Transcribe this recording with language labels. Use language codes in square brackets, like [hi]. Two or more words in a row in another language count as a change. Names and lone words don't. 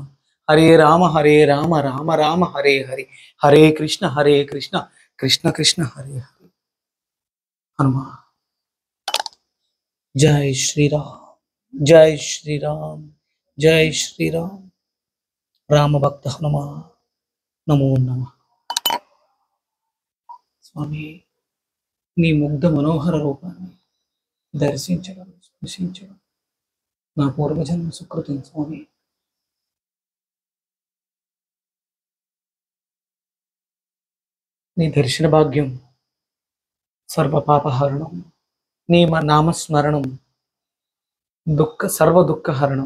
[sa] हरे राम राम राम हरे हरे, हरे कृष्ण कृष्ण कृष्ण हरे हरे। हनुमान। [hi] जय श्री राम, जय श्री राम, जय श्री राम। [sa] राम भक्त हनुमान नमो नमः। [te] స్వామి, నీ ముగ్ధ మనోహర రూపాన్ని దర్శించడం స్పృశించడం నా పూర్వజన్మ సుకృతం స్వామి. నీ దర్శన భాగ్యం సర్వ పాపహరణం, నీ నామస్మరణం సర్వ దుఃఖహరణం.